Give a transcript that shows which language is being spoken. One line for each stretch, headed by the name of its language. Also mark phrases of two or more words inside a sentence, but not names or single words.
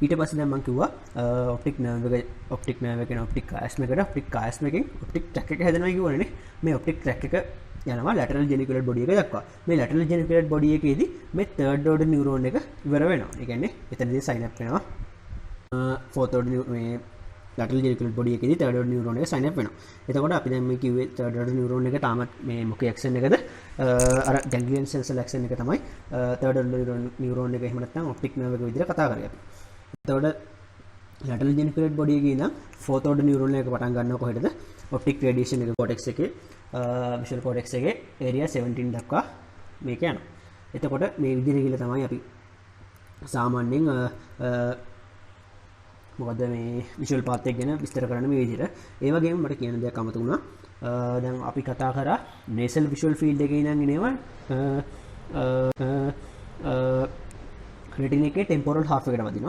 Sinhala: ඊට පස්සේ දැන් මම කිව්වා
English: optic nerve
Sinhala: එක කියන
English: optic chiasma
Sinhala: එකට
English: optic chiasma
Sinhala: එකෙන්
English: optic tract
Sinhala: එක හැදෙනවා කියවනේ. මේ
English: optic tract
Sinhala: එක යනවා
English: lateral geniculate body
Sinhala: එක දක්වා. මේ
English: lateral geniculate body
Sinhala: එකේදී මේ
English: third order neuron
Sinhala: එක ඉවර වෙනවා. ඒ කියන්නේ එතනදී
English: sign up
Sinhala: වෙනවා.
English: fourth order
Sinhala: මේ
English: lateral geniculate body
Sinhala: එකේදී
English: third order neuron
Sinhala: එක
English: sign up
Sinhala: වෙනවා. එතකොට අපි දැන් මේ කිව්වේ
English: third order neuron
Sinhala: එක තාමත් මේ මොකේ action එකද? අර
English: ganglion cell action
Sinhala: එක තමයි
English: third order neuron
Sinhala: එක එහෙම නැත්නම්
English: optic nerve
Sinhala: එක විදිහට කතා කරේ අපි. එතකොට
English: lateral geniculate body
Sinhala: එකේ ඉඳන්
English: fourth order neuron
Sinhala: එක පටන් ගන්නවා කොහෙටද?
English: optic radiation
Sinhala: එක cortex එකේ
English: visual cortex
Sinhala: එකේ area 17 දක්වා මේක යනවා. එතකොට මේ විදිහට ගිහලා තමයි අපි සාමාන්‍යයෙන් මොකද මේ
English: visual path
Sinhala: එක ගැන විස්තර කරන්න මේ විදිහට. ඒ වගේම මට කියන්න දෙයක් අමතක වුණා. දැන් අපි කතා කරා
English: nasal visual field
Sinhala: එකේ ඉඳන් එනවා retina එකේ
English: temporal half
Sinhala: එකට වදිනවා.